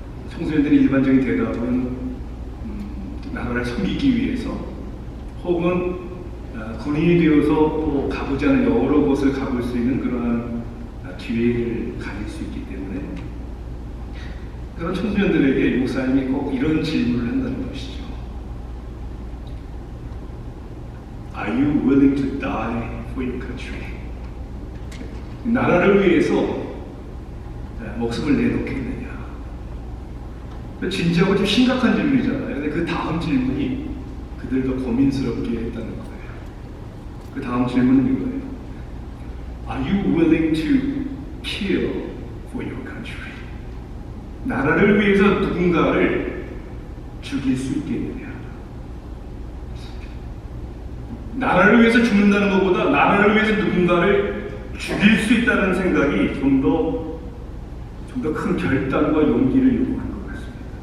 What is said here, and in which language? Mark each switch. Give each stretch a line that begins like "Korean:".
Korean: 청소년들의 일반적인 대답은 나라를 섬기기 위해서 혹은 군인이 되어서 또 가보지 않은 여러 곳을 가볼 수 있는 그러한 기회를 가질 수 있기 때문에 그런 청소년들에게 목사님이 꼭 이런 질문을 한다는 것이죠.
English: Are you willing to die for your country?
Korean: 나라를 위해서 목숨을 내놓겠느냐? 진지하고 좀 심각한 질문이잖아요. 근데 그 다음 질문이 그들도 고민스럽게 했다는 거예요. 그 다음 질문은 이거예요.
English: Are you willing to kill for your country?
Korean: 나라를 위해서 누군가를 죽일 수 있겠느냐? 나라를 위해서 죽는다는 것보다 나라를 위해서 누군가를 죽일 수 있다는 생각이 좀 더 큰 결단과 용기를 요구하는 것 같습니다.